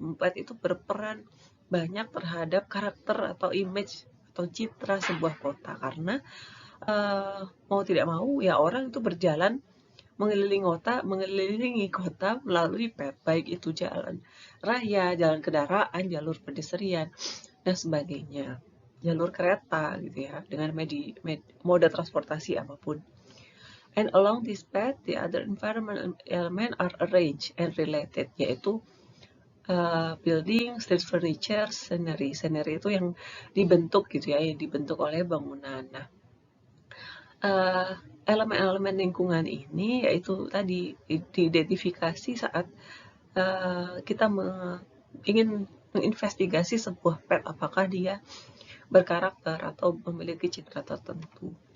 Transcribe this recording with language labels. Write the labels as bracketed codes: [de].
[id] Pet itu berperan banyak terhadap karakter atau image atau citra sebuah kota karena mau tidak mau ya orang itu berjalan mengelilingi kota melalui pet, baik itu jalan raya, jalan kendaraan, jalur pedestrian dan sebagainya, jalur kereta gitu ya, dengan moda transportasi apapun. [en] And along this path, the other environmental element are arranged and related, [id] yaitu [en] building, street furniture, scenery. [id] Scenery itu yang dibentuk gitu ya, yang dibentuk oleh bangunan. Nah, elemen-elemen lingkungan ini yaitu tadi diidentifikasi saat kita ingin menginvestigasi sebuah pet, apakah dia berkarakter atau memiliki citra tertentu.